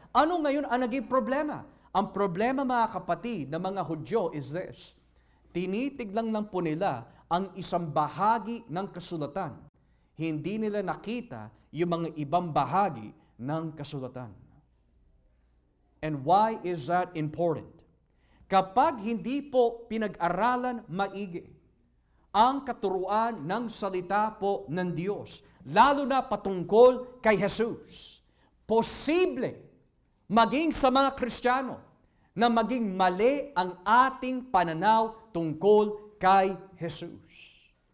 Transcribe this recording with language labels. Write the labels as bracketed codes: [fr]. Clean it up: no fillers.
[tl] Ano ngayon ang naging problema? Ang problema mga kapatid ng mga Hudyo [en] is this. [tl] Tinitignan lang po nila ang isang bahagi ng kasulatan. Hindi nila nakita yung mga ibang bahagi ng kasulatan. [en] And why is that important? [tl] Kapag hindi po pinag-aralan maigi ang katuruan ng salita po ng Diyos, lalo na patungkol kay Jesus, posible maging sa mga Kristiyano na maging mali ang ating pananaw tungkol kay Jesus.